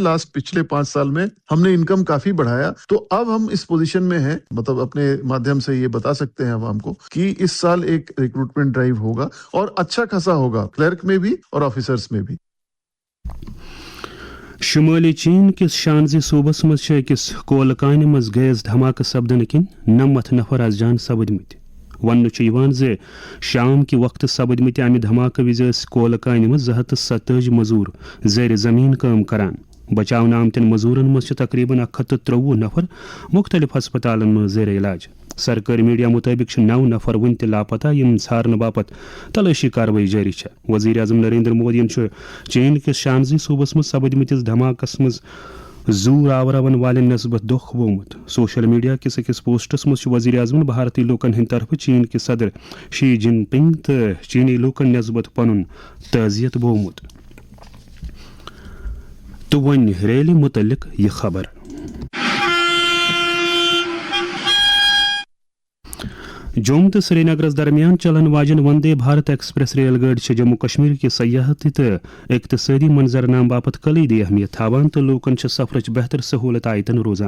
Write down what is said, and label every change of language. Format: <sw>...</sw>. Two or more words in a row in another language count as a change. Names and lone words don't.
<ur>پچھلے 5 سال میں ہم نے انکم کافی بڑھایا، تو اب ہم اس پوزیشن میں ہیں، مطلب اپنے مادھیم سے یہ بتا سکتے ہیں عوام کو کہ اس سال ایک</ur> <en>recruitment drive</en> <ur>ہوگا، اور اچھا خاصا ہوگا، کلرک میں بھی اور آفیسرز میں بھی۔</ur> <ks>شمالی چین کس شانزی صوبس مز اکس کولکانہ مز گیس دھماکہ سپدن کن 90 نفر از جان سپدمت۔ ون شام کہ وقت سپدمت امہ دھماکہ وز کولکانہ مز 227 مزور زیر زمین کام کران۔ بچاؤ آمتن مزورن مز تقریباً 153 نفر مختلف ہسپتالن مز زیر علاج۔ سرکاری میڈیا مطابق 9 نفر ون تہ لاپتہ یم ژھارنہ باپت تلاشی کاروٲیی جاری۔ وزیر اعظم نریندر مودی چین کس شانزی صوبس مز سپدمتس دھماکس مز زور آورون والن نسبت دکھ بومت۔</ks> <en>social media</en> <ks>کس اکس پوسٹس مز وزیر اعظم بھارتی لوکن ہند طرف</ks> <ur>چین کے صدر</ur> <ks>شی جن پنگ تو چینی لوکن نسبت پنن تعزیت بومت۔ تو ون ریلی متعلق یہ خبر۔ جوم تو سری نگرس درمیان چلن واجن وندے بھارت ایکسپریس ریل گاڑی جموں کشمیر کے سیاحتی تو اقتصادی منظرنام باپت کلیدی اہمیت تھاوان تو لوکن سفرچ بہتر سہولت آیتن روزان۔</ks>